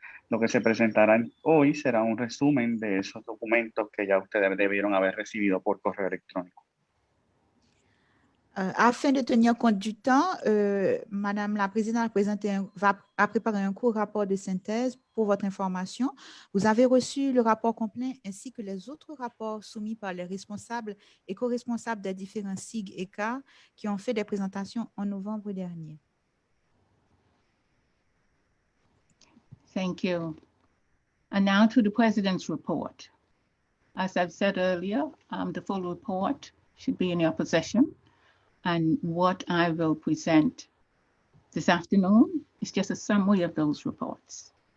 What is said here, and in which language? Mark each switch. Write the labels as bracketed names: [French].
[Spanish] Lo que se presentará hoy será un resumen de esos documentos que ya ustedes debieron haber recibido por correo electrónico. [French] Afin de tenir compte du temps, Madame la Présidente a préparé un court rapport de synthèse pour votre information. Vous avez reçu le rapport complet ainsi que les autres rapports soumis par les responsables et co-responsables des différents SIG et CAR qui ont fait des présentations en novembre dernier. [English] Thank you. And now to the President's report. As I've said earlier, the full report should be in your possession. And what I will present this afternoon is just a summary of those reports.